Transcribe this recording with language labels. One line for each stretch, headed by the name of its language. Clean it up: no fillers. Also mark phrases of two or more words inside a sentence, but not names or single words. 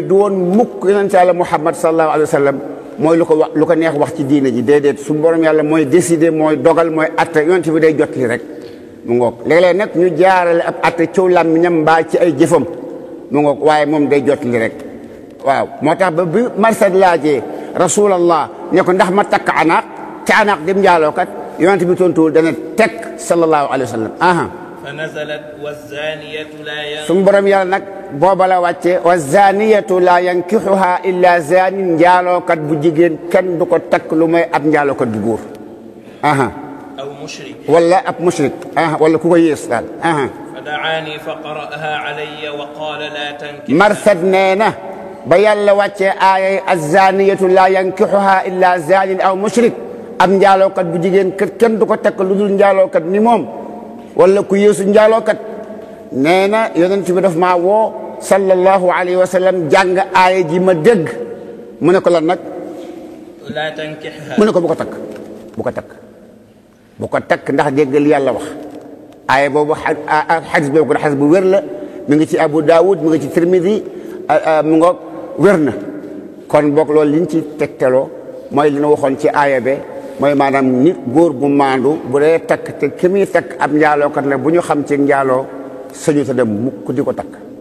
Wolof: du woon mukk yonent yàlla Muhammad
Arabic: صلى الله عليه وسلم
Wolof: mooy lu ko neex wax ci diine ji déedéet suñu borom yàlla mooy décider mooy dogal mooy atte yonent bi day jot li rek mu ngoog léeg-léeg nag ñu jaarale ab atte ciw làmmiñam mbaa ci ay jëfam mu ngoog waaye moom day jot li rek waaw moo tax ba bi Marsad laajee rasulallah ne ko ndax ma takk anaaq te anaaq dem njaalookat yonent bi tontuwul dana teg
Arabic: صلى الله عليه وسلم فنزلت والزانية لا
Wolof: suñu borom yàlla nag booba la wàcce
Arabic: والزانية لا ينكحها إلا زان
Wolof: njaalookat bu jigéen kenn du ko takk lu may ab njaalookat bu góor
Arabic: أو مشرك
Wolof: wala ab mushrik wala ku ko yées daal
Arabic: فدعاني فقرأها علي وقال لا تنكح
Wolof: Marsad nee na ba yàlla wàccee aayay
Arabic: الزانية لا ينكحها إلا زان أو مشرك
Wolof: ab njaalookat bu jigéen kenn du ko takk lu dul njaalookat ni moom wala ku yéesu njaalookat nee na yonent bi daf maa woo
Arabic: صلى الله عليه وسلم
Wolof: jàng aaya ji ma dégg mu ne ko lan nag
Arabic: لا تنكحها
Wolof: mu ne ko bu ko takk ndax dégg li yàlla wax aaya boobu xadis boobu ko xadis bu wér la mi ngi ci Abu Daawud mi ngi ci Tirmidi mu nga wér na kon boog loolu liñ ci tegtaloo mooy li ñu waxoon ci aaya be mooy maanaam nit góor gu maandu bu dee takk te ki muy takk ab njaalookat la bu ñu xam ci njaaloo sañu ta dem mukk di ko takk